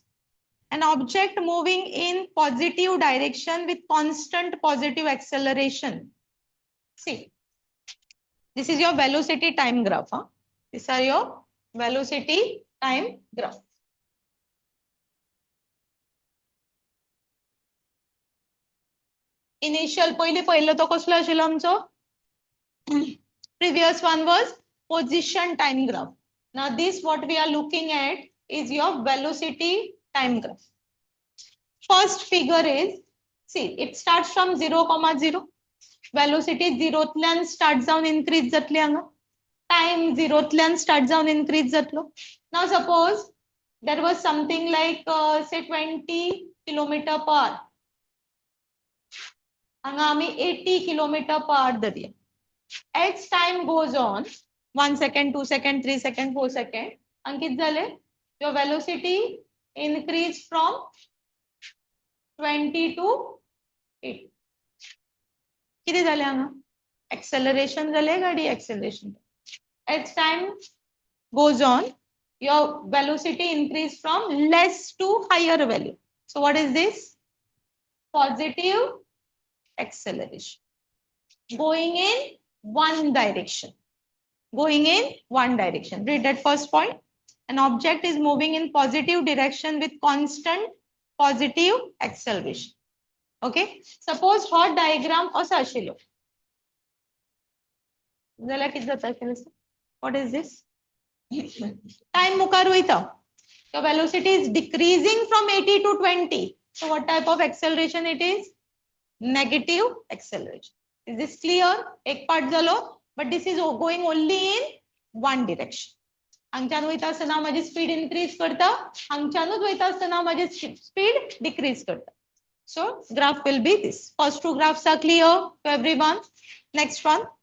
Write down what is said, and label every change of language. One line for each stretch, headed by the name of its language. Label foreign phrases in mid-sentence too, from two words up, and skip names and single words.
English: An object moving in positive direction with constant positive acceleration. See, this is your velocity time graph. These are your velocity time graph.
Konkani: Initial पहिलं तो कसलं आशिल्लो आमचो?
English: Previous one was position time graph. Now this what we are looking at is your velocity time graph. First figure is, see, it starts from 0, 0. Velocity 0 starts down increase
Konkani: जातली हांगा.
English: Time 0 starts down increase जातलो. Now suppose there was something like say 20 kilometer per hour.
Konkani: हांगा आम्ही 80
English: kilometer per hour
Konkani: धरया.
English: As time goes on, 1 second, 2 second, 3 second, 4 second,
Konkani: अंकित झाले,
English: your velocity increase from 20 to 80.
Konkani: किती झाले हांगा? Acceleration झाले का deacceleration?
English: As time goes on, your velocity increase from less to higher value. So what is this? Positive acceleration. Going in one direction. Going in one direction. Read that first point. An object is moving in positive direction with constant positive acceleration. Okay. Suppose hot diagram
Konkani: असा आशिल्लो. जाल्यार कितें जाता आशिल्लें?
English: What is this?
Konkani: Time मुखार वयता.
English: The velocity is decreasing from 80 to 20. So what type of acceleration it is? Negative acceleration. Is this clear?
Konkani: एक part झालो.
English: But this is going only in one direction.
Konkani: हांगच्यान वयता आसतना माझी
English: speed increase
Konkani: करता. हांगच्यानूच वयता आसतना माझी
English: speed decrease
Konkani: करता.
English: So graph will be this. First two graphs are clear to everyone. Next one.